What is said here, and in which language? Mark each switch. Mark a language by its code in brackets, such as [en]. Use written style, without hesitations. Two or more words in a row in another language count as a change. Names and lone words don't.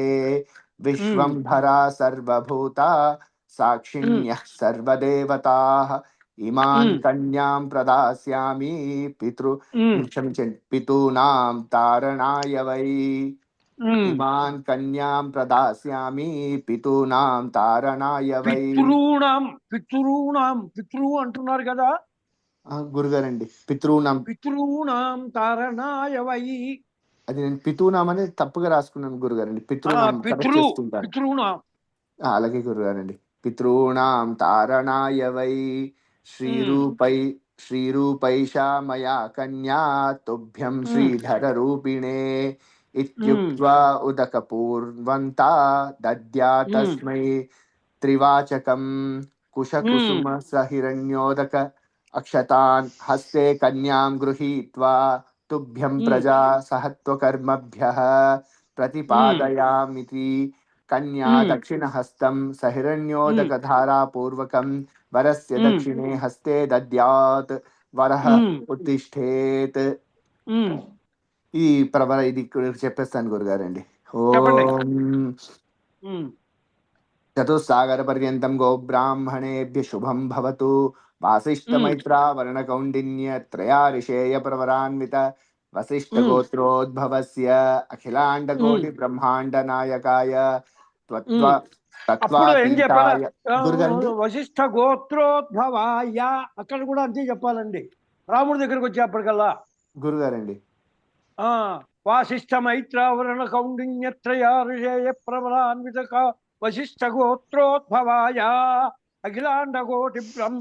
[sa] विश्वंभरा सर्वभूता साक्षिण्यः सर्वदेवताः इमान् कन्यां प्रदास्यामि पितॄणां तारणाय वै। इमान् कन्यां प्रदास्यामि पितॄणां तारणाय वै। [te] పితృ అంటున్నారు కదా గురుగారండి. పితృణం [sa] తారణాయ వై. [te] అది నేను పితూనాం అనేది తప్పుగా రాసుకున్నాను గురుగారండి. పితృణం కరెక్ట్ చేసుకుంటాను. అలాగే గురుగారండి. [sa] పితॄణాం తారణాయ వై శ్రీరూపైషా మయా కన్యా తుభ్యం శ్రీధర రూపిణే ఇత్యుక్త్వా ఉదకపూర్వంతా దద్యా తస్మై త్రివాచకం కుశకుసుమ సహిరణ్యోదక अक्षतान् हस्ते कन्यां गृहीत्वा तुभ्यं प्रजा सहत्वकर्मभ्यः प्रतिपादयामिति कन्या दक्षिणहस्तं सहिरण्योदकधारापूर्वकं वरस्य दक्षिणे हस्ते दद्यात् वरः उत्तिष्ठेत्। [te] ఈ ప్రవర ఇది చెప్పేస్తాను గురుగారండి. [sa] ఓం చతుస్సాగర పర్యంతం గో బ్రాహ్మణేభ్య శుభం భవతు. वासिष्ठ मैत्रा वर्ण कौंडिन्य त्रया ऋषेय प्रवरान्वित वसिष्ठ गोत्रोद्भवस्य अखिलांड कोटि ब्रह्मांड नायकाय తత్వాతీతాయ. వశిష్ఠ గోత్రోద్భవాయ [te] అక్కడ కూడా అంతే చెప్పాలండి. రాముడి దగ్గరకు వచ్చేప్పటికల్లా గురుగారండి [sa] వాసిష్ఠ మైత్రావరణ కౌండిన్యత్రయ ఋషేయ ప్రబలాన్విత వశిష్ఠ గోత్రోద్భవాయ అఖిలాండ కోటి బ్రహ్మ.